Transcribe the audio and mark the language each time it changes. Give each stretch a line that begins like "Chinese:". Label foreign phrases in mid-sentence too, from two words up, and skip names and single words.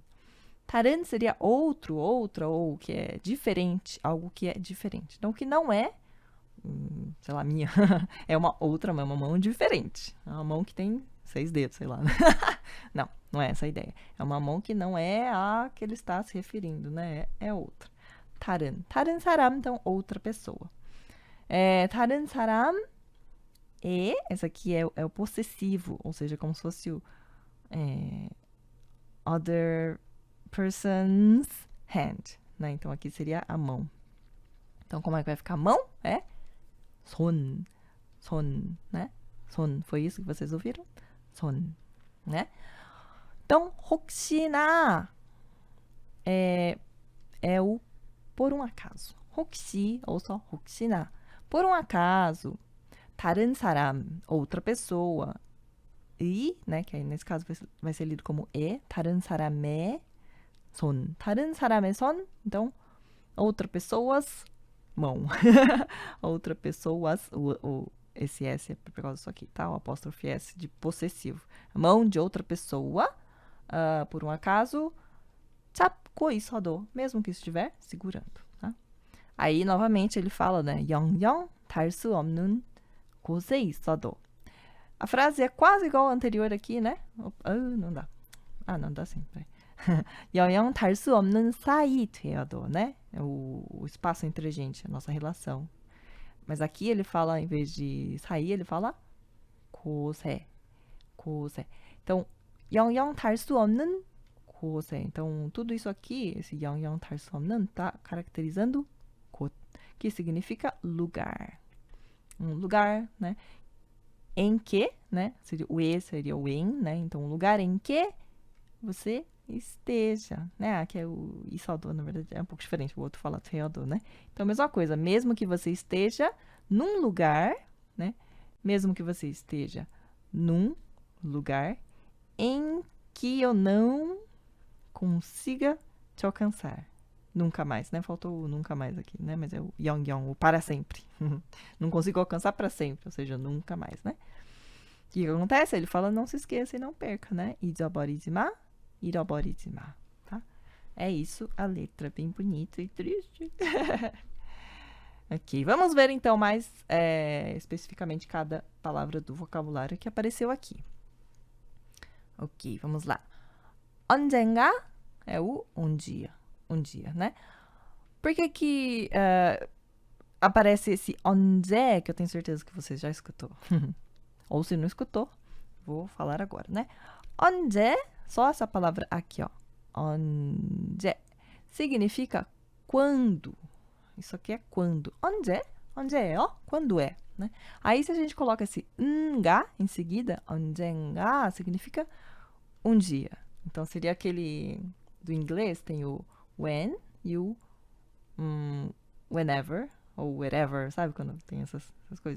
Portuguese: 다른 seria outro, outra, ou que é diferente, algo que é diferente. Então, que não é, sei lá, minha, é uma outra mão, uma mão diferente. É uma mão que tem 6 dedos, sei lá. Não, não é essa a ideia. É uma mão que não é a que ele está se referindo, né? É outra.
Korean: 다른, 다른 사람,
Portuguese: então outra pessoa.
Korean: 다른 사람
Portuguese: essa aqui é o possessivo, ou seja, como se fosse o
English: other person's hand,
Portuguese: né? Então aqui seria a mão. Então como é que vai ficar a mão?
Korean: É 손, 손,
Portuguese: né? 손, foi isso que vocês ouviram? 손, né? Então, 혹시나 é o por um acaso. 혹시, ou só 혹시나. Por um acaso,
Korean: 다른 사람,
Portuguese: outra pessoa, e, né, que aí nesse caso vai ser lido como
Korean: 다른 사람의 손. 다른 사람의 손,
Portuguese: então, outra pessoas, mão. Outra pessoas, esse S é por causa disso aqui, tá? O apóstrofe S de possessivo. Mão de outra pessoa, por um acaso,
Korean: 잡고 있어도,
Portuguese: mesmo que estiver segurando, tá? Aí, novamente, ele fala, né?
Korean: 영영 달 수 없는 곳에 있어도.
Portuguese: A frase é quase igual à anterior aqui, né? Não dá. Não dá sim.
Korean: 영영 달 수 없는 사이 되어도,
Portuguese: né? É o espaço entre a gente, a nossa relação. Mas aqui ele fala, em vez de sair, ele fala 곳에.
Korean: 곳에. Então, 영영 달 수 없는 곳에.
Portuguese: Então, tudo isso aqui, esse
Korean: 영영 달 수 없는,
Portuguese: tá caracterizando 곳, que significa lugar. Um lugar, né? Em que, né? Seria o em, né? Então, um lugar em que você esteja, né? Aqui é o 있어도, na verdade, é um pouco diferente. O outro fala 되어도, né? Então, mesma coisa. Mesmo que você esteja num lugar, né? Mesmo que você esteja num lugar em que eu não consiga te alcançar. Nunca mais, né? Faltou o nunca mais aqui, né? Mas é o 영영, o para sempre. Não consigo alcançar para sempre, ou seja, nunca mais, né? O que acontece? Ele fala, não se esqueça e não perca, né?
Korean: 잊어버리지 마, 잃어버리지 마,
Portuguese: tá? É isso, a letra bem bonita e triste. Ok, vamos ver então mais especificamente cada palavra do vocabulário que apareceu aqui. Ok, vamos lá. 언젠가 é o um dia, né? Por que aparece esse 언제, que eu tenho certeza que você já escutou? Ou se não escutou, vou falar agora, né? 언제, só essa palavra aqui, ó. 언제 significa quando. Isso aqui é quando.
Korean: 언제? 언제예요?
Portuguese: Quando é, né? Aí se a gente coloca esse nga em seguida, 언젠가 significa um dia. Então seria aquele do inglês, tem o when e o whenever ou wherever, sabe quando tem essas coisas.